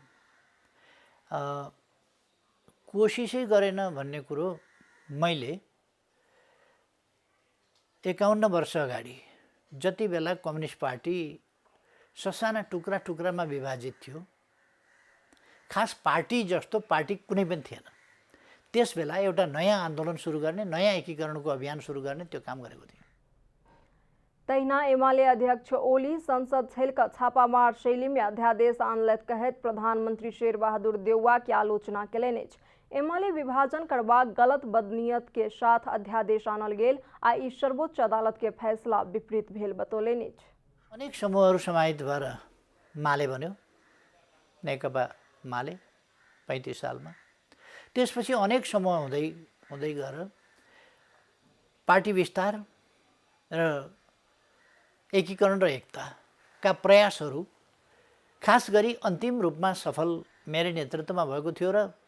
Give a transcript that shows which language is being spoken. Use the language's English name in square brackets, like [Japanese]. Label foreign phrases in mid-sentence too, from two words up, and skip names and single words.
[Nepali] कोसिसै गरेन भन्ने कुरो मैले 51 वर्ष अगाडि जति बेला कम्युनिस्ट पार्टी ससाना टुक्रा टुक्रामा विभाजित थियो, खास पार्टी जस्तो पार्टी कुनै पनि थिएन, त्यस बेला एउटा नयाँ आन्दोलन सुरु गर्ने, नयाँ एकीकरणको अभियान सुरु गर्ने त्यो काम गरेको थियो। [Maithili] तहिना एमाले अध्यक्ष ओली संसद छेलक छापामार शैली में अध्यादेश आनलैथ कहैत प्रधानमंत्री शेरबहादुर देउवा की आलोचना केलनि अछि। एमाले विभाजन करबाक गलत बदनीयत के साथ अध्यादेश आनल गेल आ ई सर्वोच्च अदालत के फैसला विपरीत भेल बतौलनि अछि। [Nepali] अनेक समूहहरू समाहित भएर माले बन्यो, नेकपा माले 35 सालमा। त्यसपछि अनेक समूह हुँदै हुँदै गएर पार्टी विस्तार र एकीकरण र एकताका प्रयासहरू खास गरी अन्तिम रूपमा सफल मेरै नेतृत्वमा भएको थियो र